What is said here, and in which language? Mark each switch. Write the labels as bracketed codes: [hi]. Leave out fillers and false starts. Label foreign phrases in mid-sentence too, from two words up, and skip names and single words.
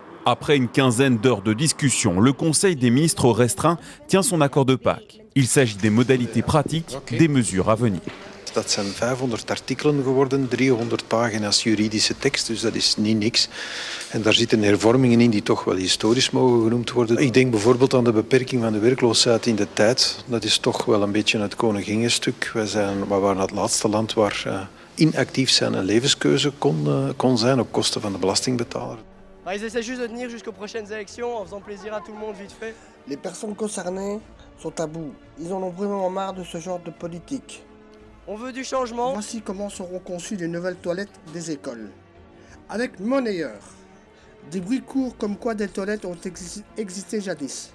[fr] Après une quinzaine d'heures de discussion, le Conseil des ministres restreint tient son accord de Pâques. Il s'agit des modalités pratiques des mesures à venir. [nl] Dat zijn 500 artikelen geworden, 300 pagina's juridische tekst, dus dat is niet niks. En daar zitten hervormingen in die toch wel historisch mogen genoemd worden. Ik denk bijvoorbeeld aan de beperking van de werkloosheid in de tijd. Dat is toch wel een beetje het koninginnenstuk. We waren het laatste land waar inactief zijn een levenskeuze kon zijn op kosten van de belastingbetaler. [fr] Ils essaient juste de tenir jusqu'aux prochaines élections en faisant plaisir à tout le monde vite fait. Les personnes concernées sont à bout. Ils en ont vraiment marre de ce genre de politique. On veut du changement. Voici comment seront conçues les nouvelles toilettes des écoles. Avec monnayeur. Des bruits courts comme quoi des toilettes ont existé jadis.